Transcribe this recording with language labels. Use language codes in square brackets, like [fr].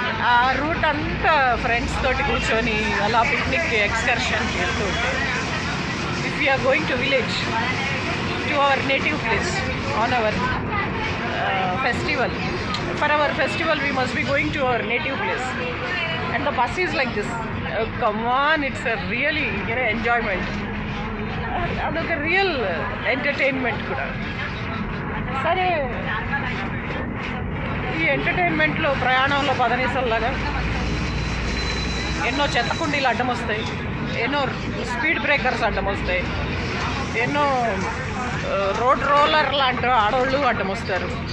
[te] ఆ రూట్ అంతా ఫ్రెండ్స్ తోటి కూర్చొని అలా పిక్నిక్ ఎక్స్కర్షన్కి వెళ్తూ ఉంటాయి. [en] If we are going to village, to our native place on our festival, for our festival we must be going to our native place, and the bus is like this. Come on, it's a really enjoyment. [te] అదొక real entertainment కూడా. సరే, ఈ ఎంటర్టైన్మెంట్లో ప్రయాణంలో పదనిసల్లాగా ఎన్నో చెత్త కుండీలు అడ్డం వస్తాయి, ఎన్నో స్పీడ్ బ్రేకర్స్ అడ్డం వస్తాయి, ఎన్నో రోడ్ రోలర్ లాంటి ఆడవాళ్ళు అడ్డం వస్తారు.